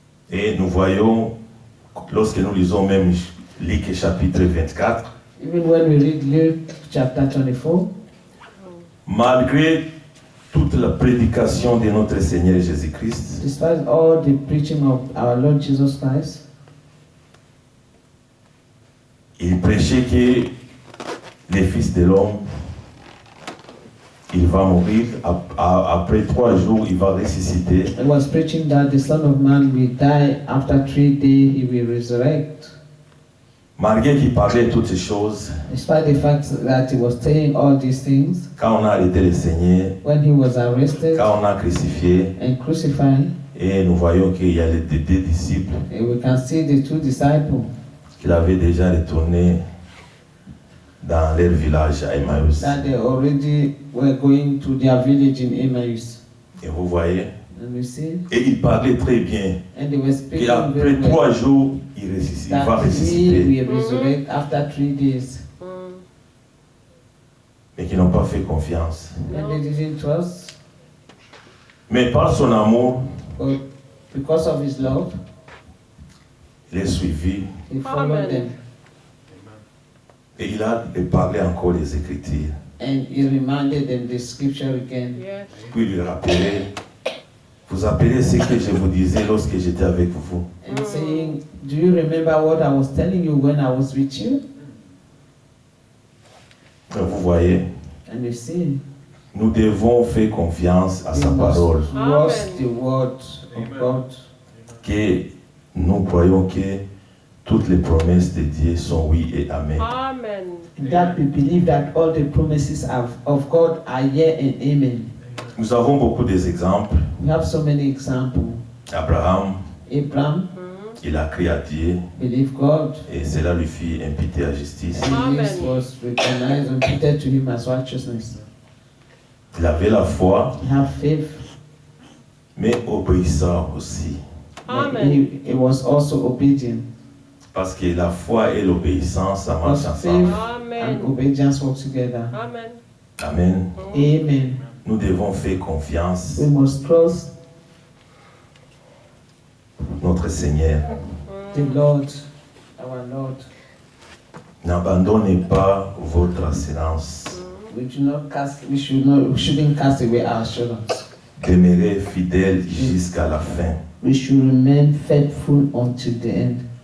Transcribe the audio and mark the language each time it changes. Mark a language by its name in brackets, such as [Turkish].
[French] Et nous voyons, lorsque nous lisons même Luc chapitre 24, [English] Even when we read Luke chapter 24, [French] malgré toute la prédication de notre Seigneur Jésus-Christ, [English] despite all the preaching of our Lord Jesus Christ, [French] il prêchait que le Fils de l'homme, il va mourir, après 3 jours, il va ressusciter. [English] he was preaching that the Son of Man will die, after 3 days he will resurrect. [French] Malgré qu'il parlait toutes ces choses, [English] Despite the fact that he was saying all these things, [French] quand on a arrêté le Seigneur, [English] when he was arrested [French] quand on a crucifié, [English] and crucified, [French] et nous voyons qu'il y a les 2 disciples [English] we can see the 2 disciples [French] qui avaient déjà retourné dans leur village à Emmaüs. [English] that they already were going to their village in Emmaus. [French] Et vous voyez, [English] And we see, [French] et il parlait très bien. [English] and they were speaking [French] Et après [English] very well, [French] 3 jours, il va [English] that he [French] ressusciter. [English] will resurrect after 3 days. [French] Mais qui n'ont pas fait confiance. [English] And they didn't trust, [French] Mais par son amour, [English] but because of his love, [French] il est suivi. [English] he followed Amen. them. [French] Et il a parlé encore des Écritures. [English] And he reminded them the scripture again. Yes. [French] Puis il rappelait, vous appelez ce que je vous disais lorsque j'étais avec vous. [English] And saying, do you remember what I was telling you when I was with you? [French] Vous voyez, [English] And you see, [French] nous devons faire confiance à [English] we [French] sa parole. [English] must trust the word of God. [French] Que nous croyons que toutes les promesses de Dieu sont oui et amen. Amen. [English] That we believe that all the promises of God are yea and amen. [French] Nous avons beaucoup d'exemples. [English] We have so many examples. [French] Abraham, [English] Abraham [French] il a crié à Dieu [English] believed God, [French] et cela lui fit imputer à justice. [English] and this Amen. was recognized and imputed to him as righteousness. [French] Il avait la foi, [English] He had faith, [French] mais obéissant aussi. [English] but Amen. he was also obedient. [French] Parce que la foi et l'obéissance, ça marche [English] Because [French] ensemble. [English] faith Amen. and obedience work together. Amen. Amen. Amen. [French] Nous devons faire confiance [English] We must trust [French] notre Seigneur. [English] the Lord, our Lord. [French] N'abandonnez pas votre assurance. [English] We shouldn't cast away our assurance. [French] Demeurez fidèles jusqu'à la fin. [English] We should remain faithful until the end.